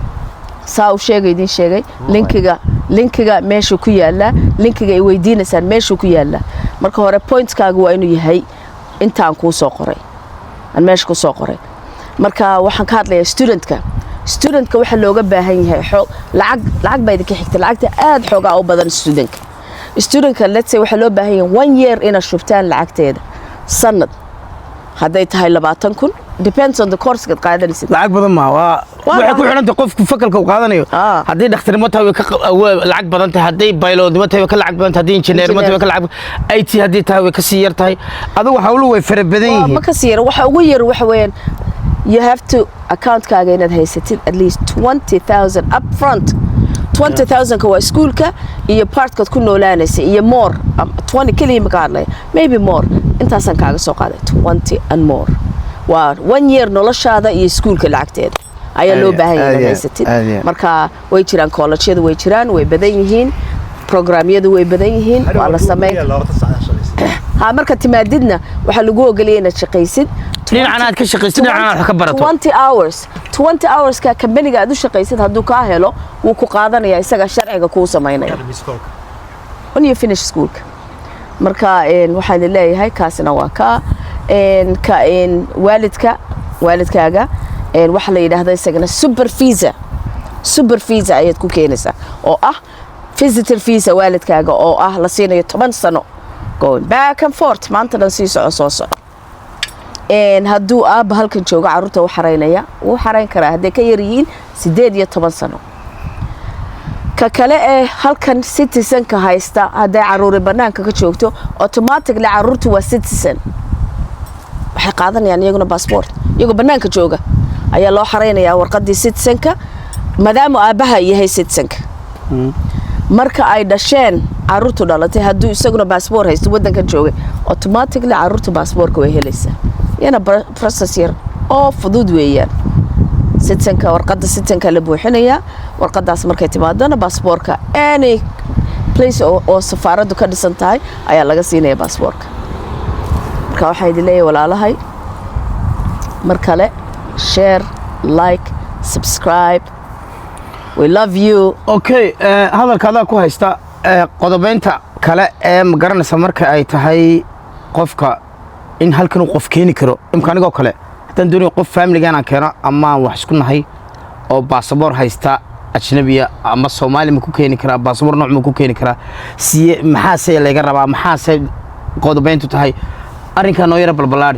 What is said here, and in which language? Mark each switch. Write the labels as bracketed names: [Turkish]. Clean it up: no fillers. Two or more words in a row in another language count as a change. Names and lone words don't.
[Somali] saa u sheegay idin sheegay linkiga meesha ku yaala linkiga ay weydiinaysaan meesha ku yaala marka hore pointkaagu waa inuu yahay intaan ku soo qoray aan meesha ku soo qoray marka waxaan ka hadlayaa studentka waxa looga baahan yahay lacag bay idinka xigta lacagta aad xoogaa u badan studentka [English] let's say [Somali] waxa loo baahan yahay 1 year ina shubtaan lacagteeda sanad haday tahay 20,000 [English] depends on the course [Somali] ka qaadanaysid lacag badan ma waxa ku xiranta qofku fakalka uu qaadanayo hadii dhakhtarnimo tahay lacag badan tahay hadii bioloodnimo tahay ka lacag badan tahay hadii injineernimo tahay ka lacag IT hadii tahay ka sii yar tahay adigu hawlu way fara badan yihiin ma ka sii yar waxa ugu yar waxa weeyaan [English] you have to [Somali] account-kaaga inaad haysatid [English] at least 20,000 up front [Somali] 20,000 ka waa iskuulka iyo partkaad ku noolaanaysa iyo more 20 keliya ma ka hadlaya maybe more intaasaan kaaga soo qaaday 20 [English] and more [Somali] waa 1 year noloshaada iyo iskuulka lacagteeda ayaa loo baahan yahay inaad haysatid marka way jiraan college'yadu way jiraan way badan yihiin programyadu way badan yihiin waa la sameeyaa ha marka timaadidna waxa lagu ogoliyay inaad shaqaysid dhinacana aad ka shaqaysid dhinacana aad ka barato 20 hours ka company-ga aad u shaqaysid hadduu ka helo wuu ku qaadanayaa isaga sharciga kuu samaynaya [English] when you finish school [Somali] marka waxaan leeyahay kaasina waa ka waalidkaaga waxa la yiraahdo isagana [English] super visa [Somali] ayaad ku keenaysaa oo ah [English] visitor visa [Somali] waalidkaaga oo ah la siinayo 10 sano [English] going back and forth [Somali] maanta dhan sii soco hadduu aabba halkan jooga carruurta u xaraynaya wuu xarayn karaa hadday ka yar yihiin 18 sano ka kale ee halkan citizenka haysta hadday carruuri bannaanka ka joogto automatically carruurtu waa citizen waxay qaadanayaan iyaguna passport iyagoo bannaanka jooga ayaa loo xaraynayaa warqaddii citizenka maadaama aabbaha yahay citizenka marka ay dhasheen carruurtu dhalatay hadduu isaguna passport haysto waddankan joogay automatically carruurtu passportka way helaysaa yana process yar oo fudud weeyaan citizenka warqadda citizenka la buuxinayaa warqaddaas markay timaadona passportka [English] any place [Somali] oo safaaraddu ka dhisan tahay ayaa laga siinaya passportka marka waxaan idin leeyahay walaalahay mar kale [English] share like subscribe we love you [Somali] okay hadalkaadaa ku haysta qodobaynta kale ee ma garanaysa marka ay tahay qofka in halkan uu qof keeni karo imkaanigoo kale haddaan doonayo qof familigan aan keeno ama aan wax isku nahay oo baasaboor haysta ajnabiya ama soomaali ma ku keeni karaa baasaboor nooc ma ku keeni karaa maxaase laga rabaa maxaase qodobayntu tahay arrinkaa noo yara balbalaadhi